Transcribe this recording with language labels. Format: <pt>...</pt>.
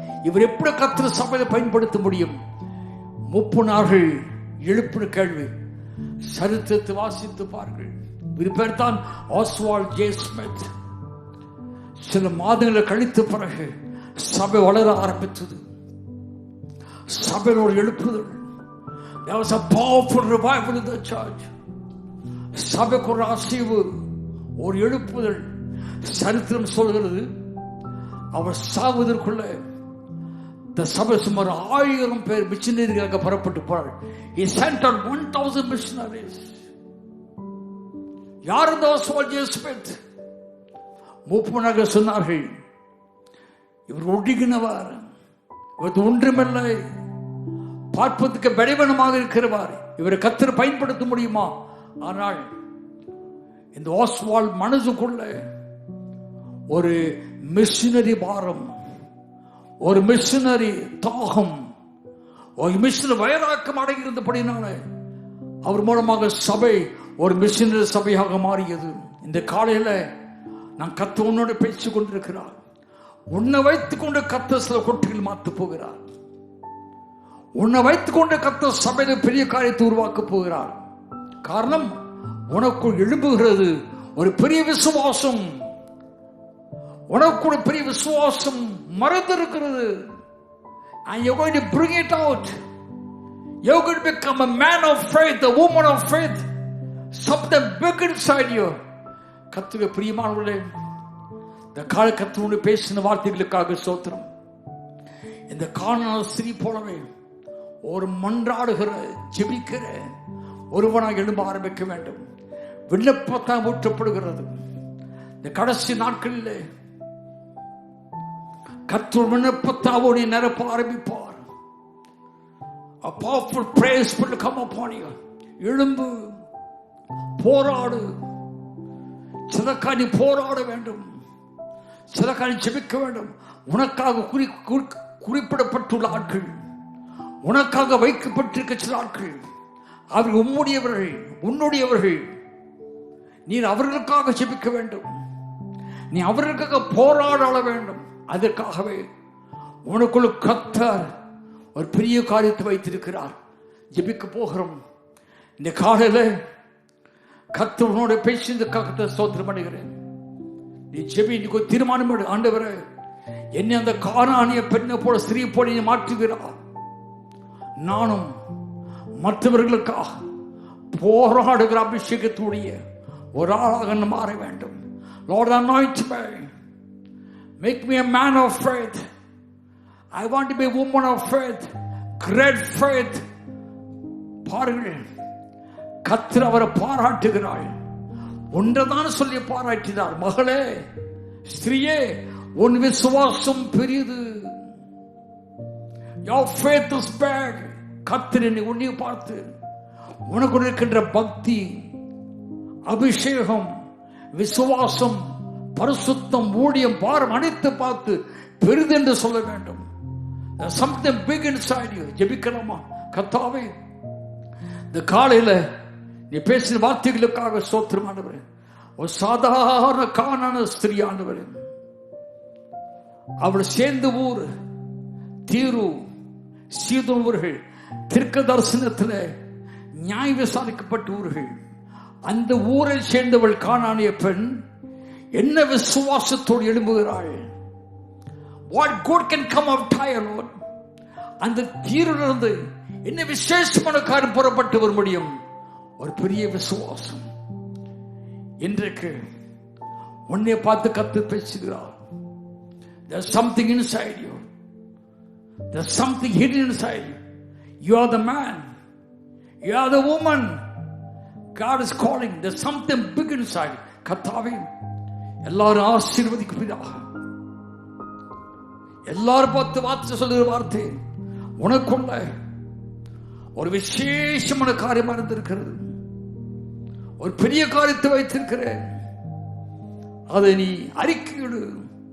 <ta>இவர் எப்படி கர்த்தர் சபையை பயன்படுத்த முடியும்? மூப்பனார்கள் எழுப்பின கேள்வி. சரித்திரத்தை வாசித்து பாருங்கள். இவர் பேர் தான் ஆஸ்வால்ட் ஜே ஸ்மித். சில மாதங்களை கழித்த பிறகு சபை வளர ஆரம்பித்தது. சபையோடு எழுப்புதல்.</ta> <en>There was a powerful revival in the church.</en> <ta>சபைக்கு ஒரு அசைவு, ஒரு எழுப்புதல். சரித்திரம் சொல்கிறது, அவர் சாவதற்குள்ள இந்த சபை சுமார் 1000 பேர் மிஷனரிகளாக புறப்பட்டு போறார்.</ta> <en>He sent out 1000 missionaries.</en> <ta>யார் இந்த ஆஸ்வால்ட் ஜே ஸ்மித்? மூப்பனாக சொன்னார்கள், இவர் ஒடுங்கினவர், இவர் ஒன்றுமில்லை, பார்ப்பதற்கு பலவீனமாக இருக்கிறவர், இவரை கர்த்தர் பயன்படுத்த முடியுமா? ஆனால் இந்த ஆஸ்வால்ட் மனசுக்குள்ள ஒரு மிஷனரி பாரம், ஒரு மிஷனரி தாகம், ஒரு மிஷனரி வயதாக்கம் அடைந்திருந்தபடினால அவர் மூலமாக சபை ஒரு மிஷனரி சபையாக மாறியது. இந்த காலையில நான் கர்த்தர் உன்னோடு பேசிக் கொண்டிருக்கிறார். உன்னை வைத்துக் கொண்டு கர்த்தர் சில கொட்டிகள் மாற்ற போகிறார். உன்னை வைத்துக் கொண்டு கர்த்தர் சபையில பெரிய காரியத்தை உருவாக்க போகிறார். காரணம், உனக்குள் எழும்புகிறது ஒரு பெரிய விசுவாசம். உனக்குள்ள பெரிய விசுவாசம் மறந்திருக்கிறது.</ta> <en>And you're going to bring it out. You're going to become a man of faith, a woman of faith. Something big inside you.</en> <ta>கர்த்தருடைய பிரியமானவர்களே, இந்த கால கர்த்தரோடு பேசின வார்த்தைகளுக்காக ஸ்தோத்திரம். இந்த கானான் ஸ்திரீ போலவே ஒரு மன்றாடுகிற, ஜெபிக்கிற ஒருவனாக எழும்ப ஆரம்பிக்க வேண்டும். விண்ணப்பத்தால் ஊற்றப்படுகிறது. இந்த கடைசி நாட்களில் கர்த்தர் விண்ணப்பத்தாவோடு நிரப்ப ஆரம்பிப்பார்.</ta> <en>A powerful praise will come upon you.</en> <ta>எழும்பு, போராடு. சிலக்காக நீ போராட வேண்டும், சிலக்காக நீ ஜெபிக்க வேண்டும். உனக்காக குறிப்பிடப்பட்டுள்ள ஆட்கள், உனக்காக வைக்கப்பட்டிருக்க சில ஆட்கள், அவர்கள் உம்முடையவர்கள், உன்னுடையவர்கள். நீ அவர்களுக்காக ஜெபிக்க வேண்டும், நீ அவர்களுக்காக போராட வேண்டும். அதற்காகவே உனக்குள்ள கர்த்தர் ஒரு பெரிய காரியத்தை வைத்திருக்கிறார். ஜெபிக்க போகிறோம். இந்த காலையில கர்த்தர் உன்னோட பேசியதுக்காக ஸ்தோத்திரம் பண்ணுகிறேன். நீ ஜெபி, நீ தீர்மானம் எடு. ஆண்டவரே, என்னை அந்த கானானிய பெண்ணை போல, ஸ்திரீ போல நீ மாற்றுகிறார். நானும் மற்றவர்களுக்காக போராடுகிற அபிஷேகத்துடைய ஒரு ஆளாக மாற வேண்டும்.</ta> <en>Lord, anoint me. Make me a man of faith. I want to be a woman of faith. Great faith.</en> <ta>பாருங்கள், கர்த்தர் அவரை பாராட்டுகிறாள். ஒன்றுதான் சொல்லி பாராட்டினார். மகளே, ஸ்திரியே, உன் விசுவாசம் பெரியது.</ta> <en>Your faith is big.</en> <ta>கர்த்தர் உன்னை பார்த்து உனக்கு இருக்கின்ற பக்தி, அபிஷேகம், விசுவாசம், பரிசுத்தம், ஊழியம், பாரம் அனைத்து பார்த்து பெரிது என்று சொல்ல வேண்டும்.</ta> <en>Something big inside you.</en> <ta>ஜெபிக்கலாமா? கர்த்தாவே, இந்த காலையில நீ பேசின வார்த்தைகளுக்காக ஸ்தோத்திரம் ஆண்டவரே. ஒரு சாதாரண கானான ஸ்திரீ ஆண்டவரே, அவள் சேர்ந்த ஊர் தீரு சீதோன் ஊர்கள், தீர்க்க தரிசனத்தில் நியாய விசாரிக்கப்பட்ட ஊர்கள். அந்த ஊரை சேர்ந்தவள் கானானிய பெண் என்ன விசுவாசத்தோடு எழும்புகிறாள்.</ta> <en>What good can come of Tyre, Lord?</en> <ta>அந்த தீரிலிருந்து என்ன விசேஷமான காரியம் புறப்பட்டு வர முடியும்? ஒரு பெரிய விசுவாசம். இன்றைக்கு உன்னை பார்த்து கத்து பேசுகிறார்.</ta> <en>There's something inside you. There's something hidden inside you. You are the man. You are the woman. God is calling. There's something big inside.</en> <ta>கர்த்தாவே எல்லாரும் ஆசீர்வதிக்கப்பீராக. எல்லாரும் பார்த்து வார்த்தை சொல்லுகிற வார்த்தை உனக்குள்ள ஒரு விசேஷமான காரியமா இருந்திருக்கிறது. ஒரு பெரிய காரியத்தை வைத்திருக்கிறேன். அதை நீ அறிக்கையிடு.</ta>